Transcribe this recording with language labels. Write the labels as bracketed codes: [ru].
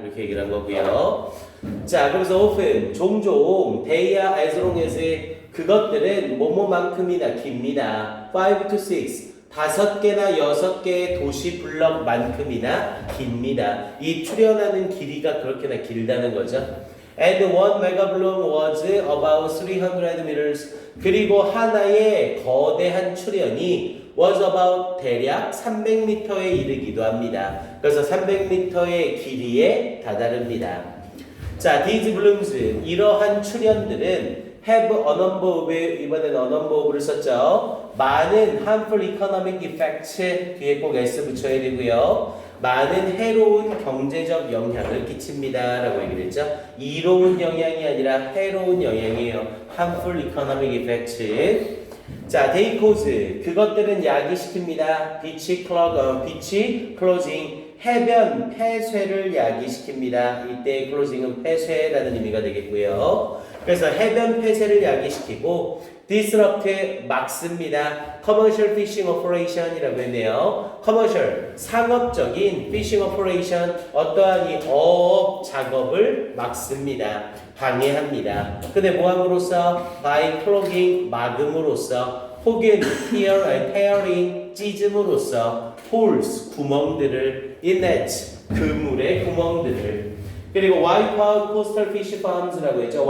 [ko] 이렇게 얘기를 한 거고요. 자, 그래서 often 종종 [en] they are as long as [ko] 그것들은 뭐뭐만큼이나 깁니다. [en] 5 to 6 [ko] 5개나 6개의 도시 블럭만큼이나 깁니다. 이 출현하는 길이가 그렇게나 길다는 거죠. [en] And one mega balloon was about 300 meters. [ko] 그리고 하나의 거대한 출현이 [en] was about [ko] 대략 300m에 이르기도 합니다. 그래서 300m의 길이에 다다릅니다. [en] 자, these balloons [ko] 이러한 출현들은 [en] have a number of [ko] 이번에는 [en] a number of를 [ko] 썼죠. 많은 [en] harmful economic effects [ko] 뒤에 꼭 s 붙여야 되고요. 많은 해로운 경제적 영향을 끼칩니다 라고 얘기를 했죠. 이로운 영향이 아니라 해로운 영향이에요. [en] harmful economic effects. [ko] 자, [en] they cause [ko] 그것들은 야기시킵니다. [en] beach closing [ko] 해변 폐쇄를 야기시킵니다. 이때 closing은 폐쇄라는 의미가 되겠고요. 그래서 해변 폐쇄를 야기시키고 disrupt 막습니다. [en] commercial fishing operation [ko] 이라고 했네요. commercial 상업적인 [en] fishing operation [ko] 어떠한 이 어업 작업을 막습니다. 방해합니다. 근데 뭐함으로써 [en] by clogging [ko] 막음으로써 혹은 tearing 찢음으로써 [en] holes [ko] 구멍들을 [en] in nets [ko] 그물의 구멍들을 그리고 [en] wipe out coastal fish farms [ko] 라고 했죠.